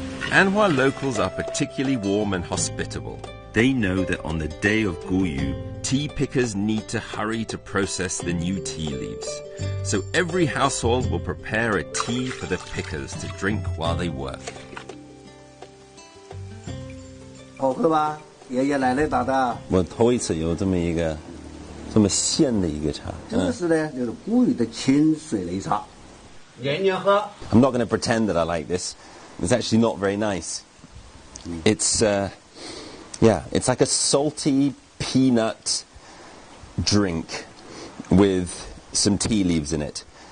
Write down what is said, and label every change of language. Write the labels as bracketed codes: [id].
[en] Anhua locals are particularly warm and hospitable. They know that on the day of Guyu, tea pickers need to hurry to process the new tea leaves. So every household will prepare a tea for the pickers to drink while they work. [zh] 好喝吧？爷爷奶奶打的。我头一次有这么一个这么鲜的一个茶。这个是呢，就是古语的清水擂茶，年年喝。 [en] I'm not going to pretend that I like this. It's actually not very nice. It's it's like a salty peanut drink with some tea leaves in it.